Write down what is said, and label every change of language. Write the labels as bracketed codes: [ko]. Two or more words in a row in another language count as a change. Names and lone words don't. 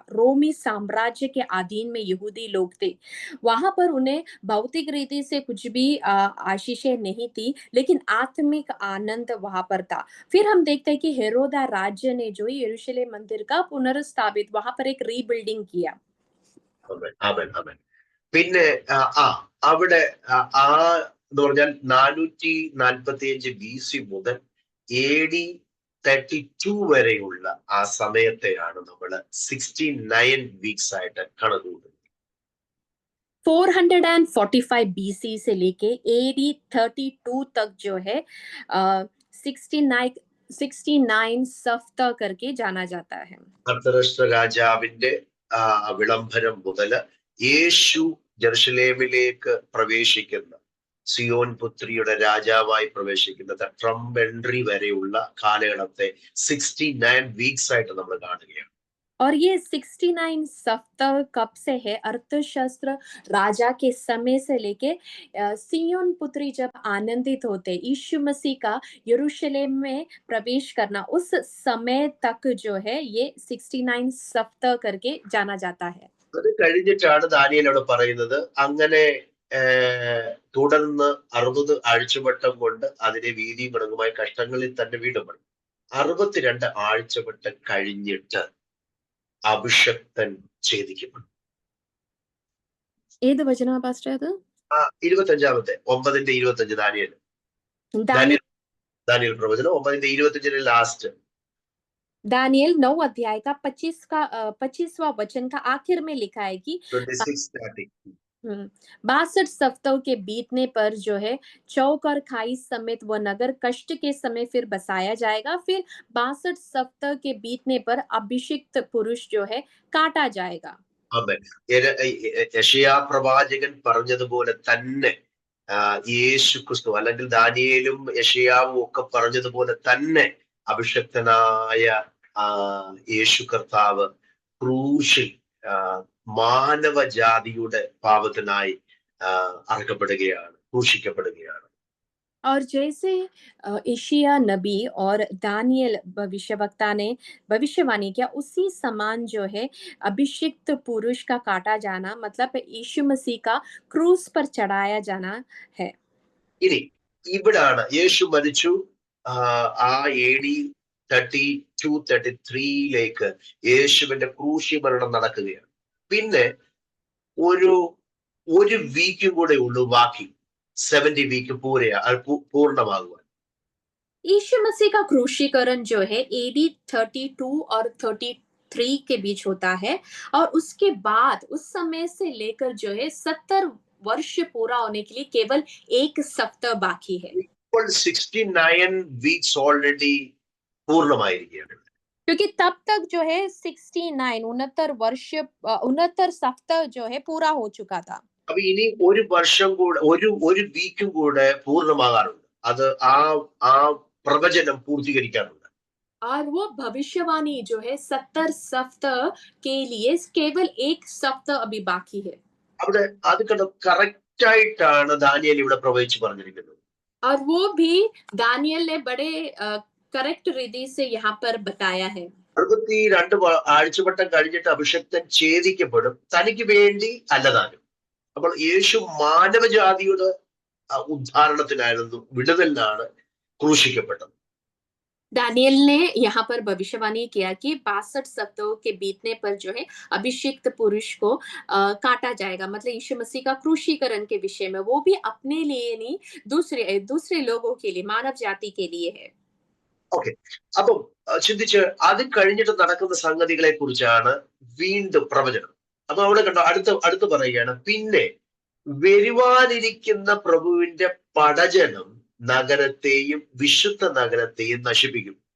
[hi] रोमी साम्राज्य के अधीन में यहूदी लोग थे। वहां पर उन्हें भौतिक रीति से कुछ भी आशीषें नहीं थी, लेकिन आत्मिक आनंद वहां पर था। फिर हम देखते हैं कि हेरोदा राज्य ने जो यरूशलेम मंदिर का पुनर्स्थापित वहां पर एक रीबिल्डिंग किया। [ml] പിന്നെ അവിടെ എന്ന് പറഞ്ഞാൽ 445 BC മുതൽ AD 32 വരെയുള്ള ആ സമയത്തെയാണ് നമ്മൾ 69 വീക്സ് ആയിട്ട് കണക്കുകൂട്ടുന്നത്. [hi] 445 BC से लेके AD 32 तक जो है 69 सफ्ता करके जाना जाता है। [ml] അർത്തരാഷ്ട്ര രാജാവിന്റെ വിളംബരം മുതൽ യേശു ജെറുസലേമിലേക്ക് പ്രവേശിക്കുന്ന, സിയോൻ പുത്രിയുടെ രാജാവായി പ്രവേശിക്കുന്ന [en] trump entry [ml] വരെയുള്ള കാലഘട്ടത്തെ 69 വീക്സ് ആയിട്ട് നമ്മൾ കാണുകയാണ്. [hi] और ये 69 सप्ताह कब से है? अर्थशास्त्र राजा के समय से लेके सियोन पुत्री जब आनंदित होते यीशु मसीह का यरूशलेम में प्रवेश करना, उस समय तक जो है ये 69 सप्ताह करके जाना जाता है। [ml] അത് കഴിഞ്ഞിട്ടാണ് ദാനിയേൽ പറയുന്നത് അങ്ങനെ തുടർന്ന് 60 ആഴ്ചവട്ടം കൊണ്ട് അതിനെ വീതിയും ഗുണവുമായി കഷ്ടങ്ങളിൽ തന്നെ വീണ്ടും പണി. 62 ആഴ്ചവട്ടം കഴിഞ്ഞിട്ട് അഭിഷക്തൻ ഛേദിക്കപ്പെടും. ഏത് വചനാ പാസ്റ്റർ അത്? 25-ാമത്തെ 9:25 ദാനിയേൽ പ്രവചനം 9:25 लास्ट [hi] दानियल 9 अध्याय का 25वां वचन का आखिर में लिखा है कि 62 सप्ताह के बीतने पर जो है चौक और खाई समेत वह नगर कष्ट के समय फिर बसाया जाएगा। फिर 62 सप्ताह के बीतने पर अभिषिक्त पुरुष जो है काटा जाएगा। [ml] യെശയ്യാ പ്രവാചകൻ പറഞ്ഞതുപോലെ തന്നെ യേശു ക്രിസ്തു അല്ലെങ്കിൽ ദാനിയേലും യെശയ്യാവും ഒക്കെ പറഞ്ഞതുപോലെ തന്നെ അഭിഷക്തനായ യേശു കർത്താവ് ക്രൂശിൽ മാനവജാതിയുടെ പാപത്തിനായി അറക്കപ്പെടുകയാണ്, ക്രൂശിക്കപ്പെടുകയാണ്. [hi] और जैसे यशायाह नबी और दानियल भविष्यवक्ता ने भविष्यवाणी किया, उसी समान जो है अभिषिक्त पुरुष का काटा जाना मतलब यीशु मसीह का क्रूस पर चढ़ाया जाना है। [ml] ഇനി ഇവിടാണ് യേശു മരിച്ചു. ആ AD 32-33 യേശുവിന്റെ ക്രൂശി മരണം നടക്കുകയാണ്. പിന്നെ ഒരു വീക്കും കൂടെ ഉള്ളൂ ബാക്കി, 70 വീക്ക് പൂർണ്ണമാകുവാൻ. [hi] यीशु मसीह का क्रूशीकरण जो है AD 32 और 33 के बीच होता है, और उसके बाद उस समय से लेकर जो है 70 वर्ष पूरा होने के लिए केवल एक सप्ताह बाकी है। [ml] 69 [en] weeks already [ml] പൂർണ്ണമായിരിക്കുകയാണ്. [hi] क्योंकि तब तक जो है 69 सप्ताह जो है पूरा हो चुका था। [ml] അപ്പൊ ഇനി ഒരു വർഷം കൂടെ ഒരു വീക്കും കൂടെ പൂർണ്ണമാകാറുണ്ട്. അത് ആ പ്രവചനം പൂർത്തീകരിക്കാറുണ്ട്. [hi] और वो भविष्यवाणी जो है 70 सप्ताह के लिए केवल एक सप्ताह अभी बाकी है। [ml] അവിടെ അത് കറക്റ്റ് ആയിട്ടാണ് ദാനിയേൽ ഇവിടെ പ്രവചിച്ചു പറഞ്ഞിരിക്കുന്നത്. [hi] और वो भी दानियल ने बड़े करेक्ट रीति से यहाँ पर बताया है। [ml] 62 ആഴ്ചവട്ടം കഴിഞ്ഞിട്ട് അഭിഷക്തൻ ഛേദിക്കപ്പെടും, തനിക്ക് വേണ്ടി അല്ലതാനും. അപ്പോൾ യേശു മാനവജാതിയുടെ ഉദ്ധാരണത്തിനായിരുന്നു, വിടുതലിനാണ് ക്രൂശിക്കപ്പെട്ടത്. [hi] दानियल ने यहाँ पर भविष्यवाणी किया कि 62 सप्ताहों के बीतने पर जो है अभिषिक्त पुरुष को काटा जाएगा, मतलब यीशु मसीह का क्रूशीकरण के विषय में, वो भी अपने लिए नहीं, दूसरे दूसरे लोगों के लिए, मानव जाति के लिए है। [ml] ഓക്കെ, അപ്പം ചിന്തിച്ച് അത് കഴിഞ്ഞിട്ട് നടക്കുന്ന സംഗതികളെ കുറിച്ചാണ് വീണ്ടും പ്രവചനം. അപ്പൊ അവിടെ കണ്ടോ, അടുത്ത് പറയുകയാണ്, പിന്നെ വരുവാനിരിക്കുന്ന പ്രഭുവിന്റെ പടജനം നഗരത്തെയും വിശുദ്ധ നഗരത്തെയും നശിപ്പിക്കും.